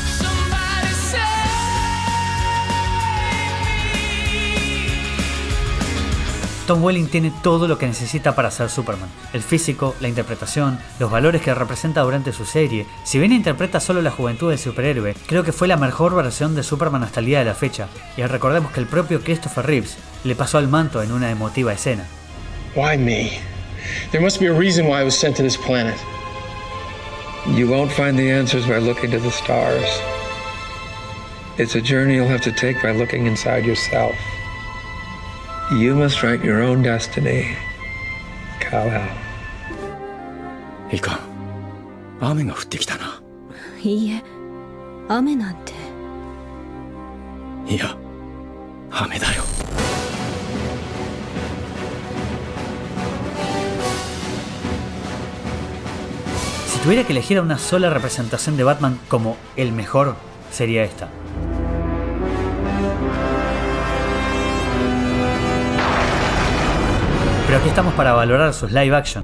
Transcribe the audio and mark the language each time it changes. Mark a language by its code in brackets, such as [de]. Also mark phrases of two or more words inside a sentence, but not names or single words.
[es] Tom Welling tiene todo lo que necesita para ser Superman. El físico, la interpretación, los valores que representa durante su serie. Si bien interpreta solo la juventud del superhéroe, creo que fue la mejor versión de Superman hasta el día de la fecha. Y recordemos que el propio Christopher Reeves le pasó al manto en una emotiva escena. [en] Why me? There must be a reason why I was sent to this planet. You won't find the answers by looking to the stars. It's a journey you'll have to take by looking inside yourself. You must write your own destiny, Kal-El. [ja] いかん。雨が降ってきたな。いいえ、雨なんて。いや、雨だよ。 [es] Si tuviera que elegir a una sola representación de Batman como el mejor, sería esta. Pero aquí estamos para valorar sus [en] live action.